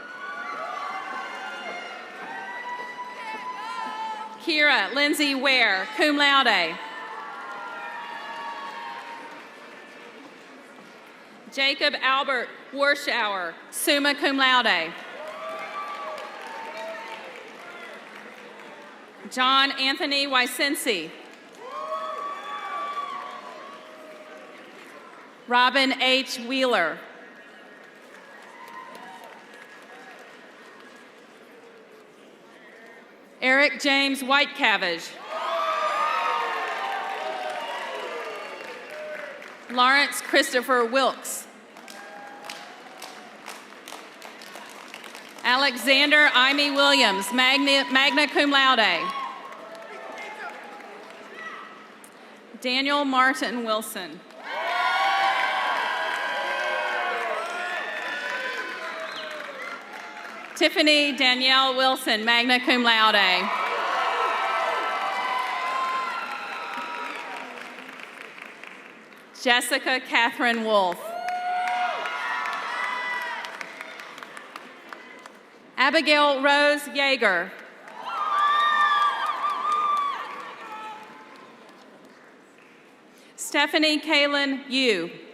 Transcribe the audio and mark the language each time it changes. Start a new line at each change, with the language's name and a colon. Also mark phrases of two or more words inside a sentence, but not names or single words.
English: Kira Lindsay Ware,
Latin: cum laude.
English: Jacob Albert Warschauer,
Latin: summa cum laude.
English: John Anthony Wysensi. Robin H. Wheeler. Eric James Whitecabbage. Lawrence Christopher Wilkes. Alexander Imy Williams,
Latin: magna cum laude.
English: Daniel Martin Wilson. Tiffany Danielle Wilson,
Latin: magna cum laude.
English: Jessica Catherine Wolf. Abigail Rose Yeager. Stephanie Kaylin Yu.